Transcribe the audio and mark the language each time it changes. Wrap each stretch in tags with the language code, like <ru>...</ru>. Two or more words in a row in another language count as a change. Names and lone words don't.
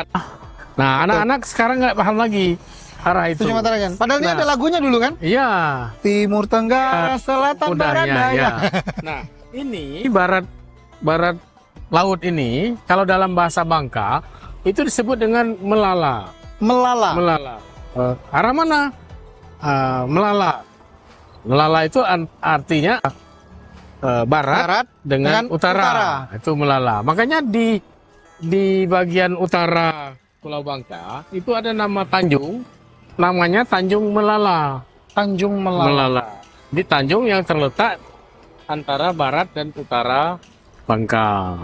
<id>Nah, anak-anak sekarang nggak paham lagi arah itu. Kan? Padahal ini ada lagunya dulu kan? Iya. Timur, tenggara, selatan, barat, daya. Ya. Nah, ini barat laut ini kalau dalam bahasa Bangka itu disebut dengan melala. Melala. Melala. Arah mana? Melala. Melala itu artinya barat dengan utara. Itu melala. Makanya di bagian utara Pulau Bangka itu ada nama tanjung, namanya Tanjung Melala. Tanjung Melala. Melala. Di tanjung yang terletak antara barat dan utara Bangka.</id>